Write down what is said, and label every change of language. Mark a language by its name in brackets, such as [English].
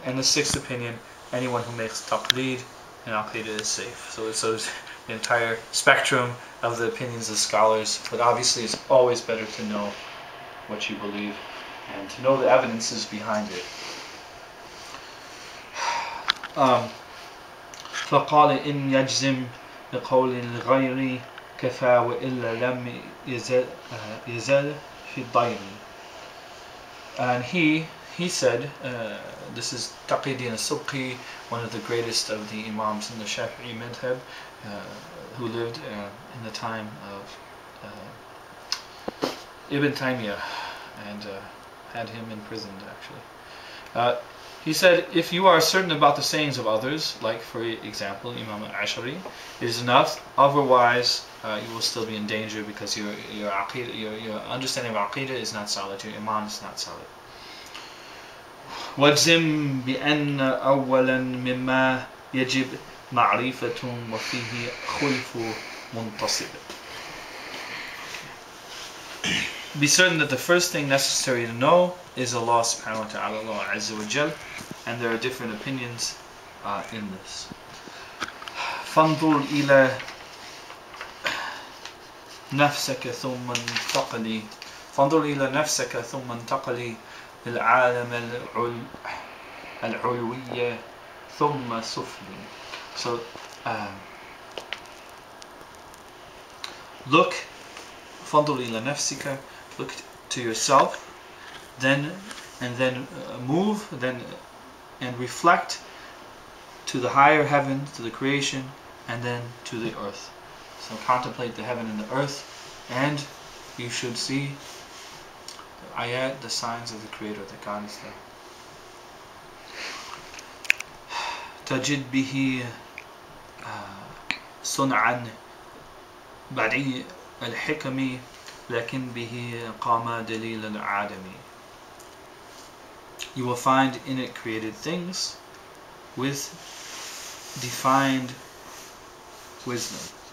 [English] And the 6th opinion, anyone who makes taqleed in Aqidah is safe. So it's the entire spectrum of the opinions of scholars, but obviously it's always better to know what you believe and to know the evidences behind it. [Arabic] فقال إن يجزم بقول الغير كفى وإلا لم يزال في الضير. [English] And he said, this is Taqiyuddin al-Subki, one of the greatest of the Imams in the Shafi'i madhab, who lived in the time of Ibn Taymiyyah, and had him imprisoned actually. He said, if you are certain about the sayings of others, like for example Imam al-Ashari, it is enough, otherwise you will still be in danger because your understanding of Aqidah is not solid, your Iman is not solid. [Arabic] واجزم بأن أولا مما يجب معرفة وفيه خلف منتصب. [English] Be certain that the first thing necessary to know is Allah subhanahu wa ta'ala, Allah azza wa jal, and there are different opinions in this. [Arabic] فانظر إلى نفسك ثم انتقلي فانظر إلى نفسك ثم انتقلي للعالم العلوي ثم سفلي. [English] So look, [Arabic] فانظر إلى نفسك, [English] look to yourself, then move, and reflect to the higher heaven, to the creation, and then to the earth. So contemplate the heaven and the earth, and you should see the ayat, the signs of the Creator, that God is there. [Arabic] تجد به صنعا بديع الحكم لكن به قام دليل العدم. [English] You will find in it created things with defined wisdom.